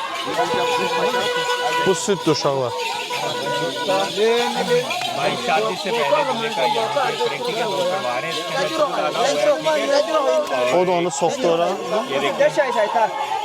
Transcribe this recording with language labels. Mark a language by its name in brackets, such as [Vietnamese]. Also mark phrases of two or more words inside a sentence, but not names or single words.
[Azerbaijani] Bu süt uşaqlar. [Hindi] भाई शादी से पहले दूल्हे का यहाँ पे प्रैक्टिकल वो करवा रहे हैं। [Turkish] O da onu soktu oraya.